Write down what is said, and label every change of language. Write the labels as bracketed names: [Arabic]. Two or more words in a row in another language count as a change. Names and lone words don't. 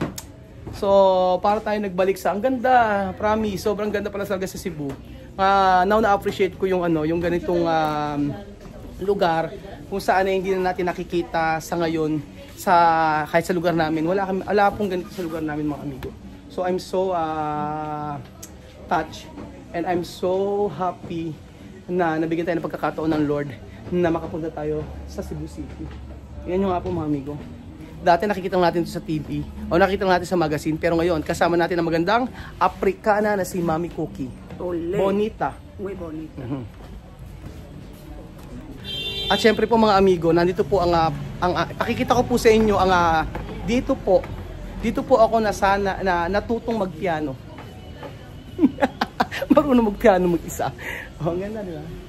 [Filipino] So, para tayo nagbalik sa ang ganda, promise, sobrang ganda pala talaga sa Cebu. Now na-appreciate ko yung yung ganitong lugar kung saan hindi na natin nakikita sa ngayon kahit sa lugar namin. Wala pong ganito sa lugar namin, mga amigo. [English] So I'm so touched and I'm so happy [Filipino] na nabigyan tayo ng pagkakataon ng Lord na makapunta tayo sa Cebu City. Yan yung nga po, mga amigo. Dati nakikita natin ito sa TV o nakikita natin sa magazine, pero ngayon kasama natin ang magandang Africana na si Mami Cookie. [Spanish] Ole. Bonita. Muy bonita. [Filipino] At syempre po mga amigo, nandito po ang pakikita ko po sa inyo dito po ako natutong magpiano. Marunong magpiano mag-isa. Oh, ganda, di ba?